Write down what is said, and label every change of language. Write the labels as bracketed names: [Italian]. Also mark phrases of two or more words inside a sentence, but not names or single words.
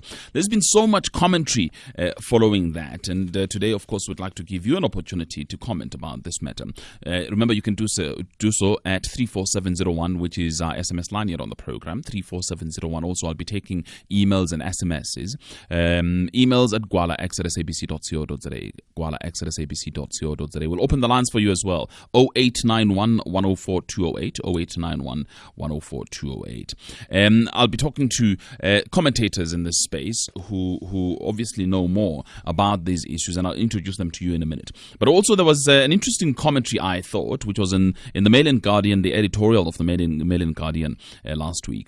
[English] There's been so much commentary following that, and today, of course, we'd like to give you an opportunity to comment about this matter. Remember, you can do so at 34701, which is our SMS line here on the program, 34701. Also, I'll be taking emails and SMSs. Emails at gwala@sabc.co.za. gwala@sabc.co.za. We'll open the lines for you as well. 0891 104 208. 0891 104 208. I'll be talking to commentators in this space who obviously know more about these issues, and I'll introduce them to you in a minute. But also there was an interesting commentary, I thought, which was in the Mail and Guardian, the editorial of the Mail and Guardian last week.